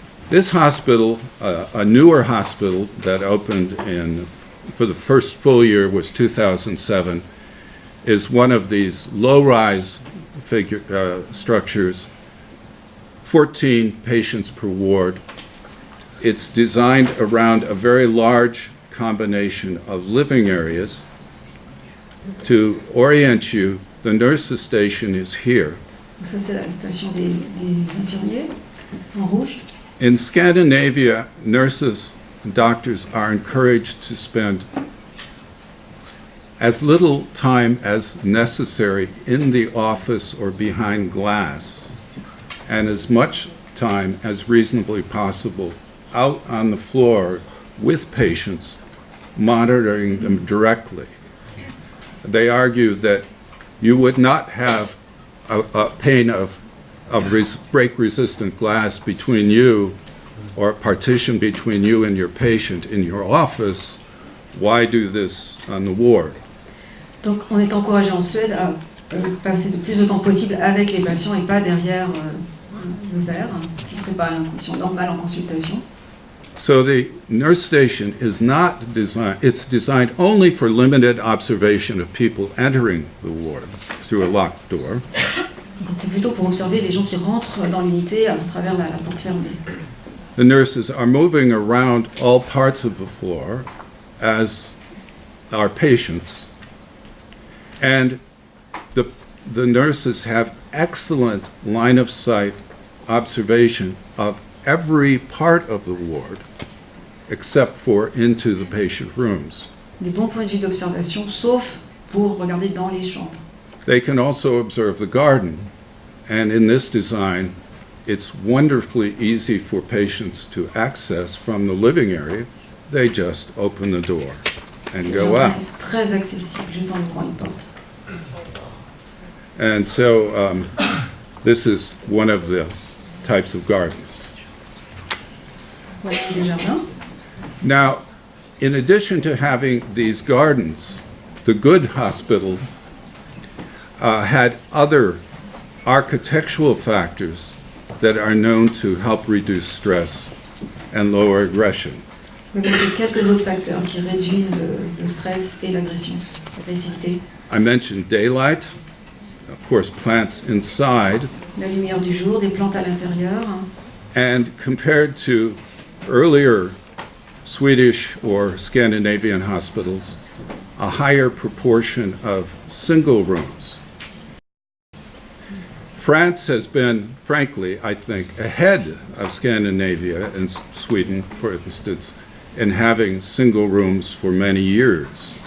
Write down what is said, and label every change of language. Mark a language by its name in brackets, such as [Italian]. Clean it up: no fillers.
[English] This hospital, a newer hospital that opened for the first full year was 2007, is one of these low-rise structures, 14 patients per ward. It's designed around a very large combination of living areas. To orient you, the nurses' station is here. [French] Ça, c'est la station des infirmiers, en rouge. [English] In Scandinavia, nurses and doctors are encouraged to spend as little time as necessary in the office or behind glass, and as much time as reasonably possible out on the floor with patients, monitoring them directly. They argue that you would not have a pane of break-resistant glass between you, or a partition between you and your patient in your office. Why do this on the ward? [French] Donc on est encouragé en Suède à passer le plus de temps possible avec les patients et pas derrière le verre, qui ne serait pas une condition normale en consultation. [English] So the nurse station is not designed, it's designed only for limited observation of people entering the ward through a locked door. [French] Donc c'est plutôt pour observer les gens qui rentrent dans l'unité à travers la porte fermée. [English] The nurses are moving around all parts of the floor as our patients, and the nurses have excellent line of sight observation of every part of the ward except for into the patient rooms. [French] Des bons points de vue d'observation, sauf pour regarder dans les chambres. [English] They can also observe the garden, and in this design, it's wonderfully easy for patients to access from the living area. They just open the door and [French] Le [English] go [French] jardin [English] out. [French] est très accessible, juste en ouvrant une porte. [English] And so this is one of the types of gardens. [French] Voilà des jardins. [English] Now, in addition to having these gardens, the Good Hospital had other architectural factors that are known to help reduce stress and lower aggression. [French] Mais il y a quelques autres facteurs qui réduisent le stress et l'agression, l'agressivité. [English] I mentioned daylight, of course, plants inside, [French] La lumière du jour, des plantes à l'intérieur. [English] and compared to earlier Swedish or Scandinavian hospitals, a higher proportion of single rooms. France has been, frankly, I think, ahead of Scandinavia and Sweden, for instance, in having single rooms for many years.